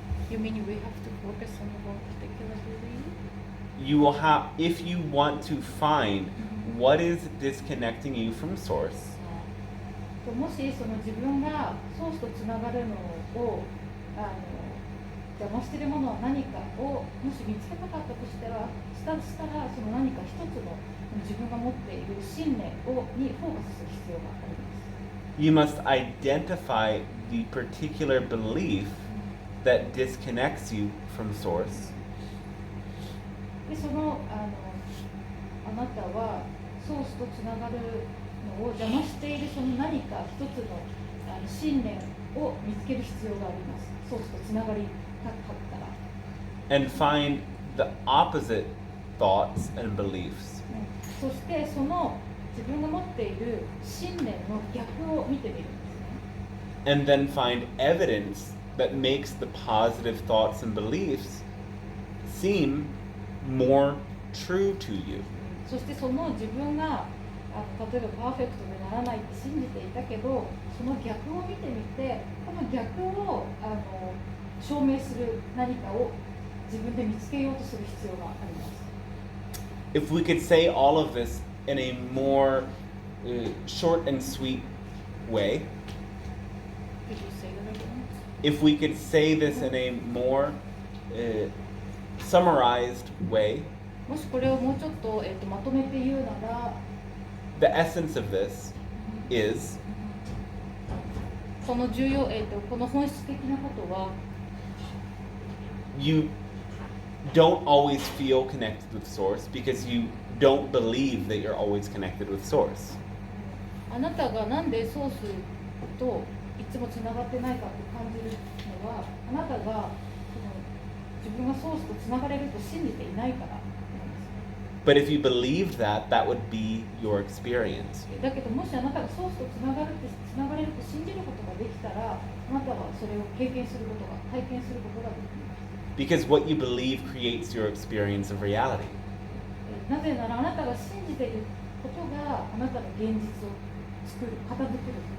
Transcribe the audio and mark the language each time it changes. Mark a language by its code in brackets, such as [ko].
[en] You mean we have to focus on one particular belief? You will have, if you want to find what is disconnecting you from source, [ja] もしその自分がソースとつながるのを邪魔しているものは何かをもし見つけたかったとしたらその何か一つの自分が持っている信念にフォーカスする必要があります。 [en] you must identify the particular belief that disconnects you from source. [ja] でそのあなたはソースとつながるのを邪魔しているその何か一つの信念を見つける必要があります。ソースとつながりたかったら。 [en] And find the opposite thoughts and beliefs. [ja] そしてその自分が持っている信念の逆を見てみるんですね。 [en] And then find evidence that makes the positive thoughts and beliefs seem more true to you. [ja] そしてその自分が例えばパーフェクトにならないって信じていたけどその逆を見てみてこの逆を証明する何かを自分で見つけようとする必要があります。 [en] If we could say all of this in a more short and sweet way, Did you say that again? if we could say this in a more summarized way, [ja] もしこれをもうちょっと、まとめて言うなら [en] the essence of this is [ja] この重要、この本質的なことは [en] you don't always feel connected with source because you don't believe that you're always connected with source. [ja] あなたがなんでソースといつもつながってないかって感じるのはあなたがその自分がソースとつながれると信じていないからなんです。 [en] But if you believed that, that would be your experience. [ja] だけどもしあなたがソースとつながれると信じることができたらあなたはそれを経験することが体験することができます。 [en] Because what you believe creates your experience of reality. [ja] なぜならあなたが信じていることがあなたの現実を作る片付けるからなんですね。